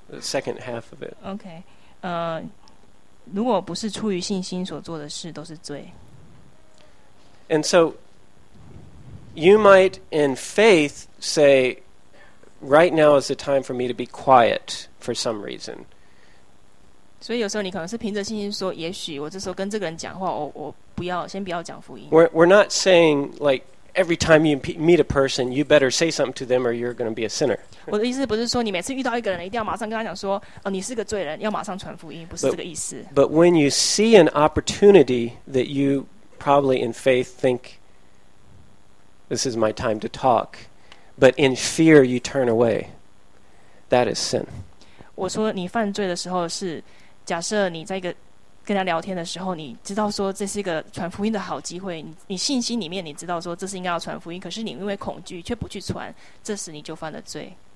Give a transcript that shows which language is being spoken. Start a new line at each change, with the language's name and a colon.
English: the second half of it.
Chinese: Okay, 如果不是出于信心所做的事，都是罪。
English: And so, you might in faith say, right now is the time for me to be quiet for some reason.
Chinese: 所以有时候你可能是凭着信心说，也许我这时候跟这个人讲话，我不要先不要讲福音。
English: We're not saying like every time you meet a person, you better say something to them or you're going to be a sinner.
Chinese: 我的意思不是说你每次遇到一个人，一定要马上跟他讲说，你是个罪人，要马上传福音，不是这个意思。
English: But when you see an opportunity that you probably in faith think this is my time to talk, but in fear you turn away, that is sin.
Chinese: 我说你犯罪的时候是。假设你在一个跟他聊天的时候，你知道说这是一个传福音的好机会，你信心里面你知道说这是应该要传福音，可是你因为恐惧却不去传，这时你就犯了罪。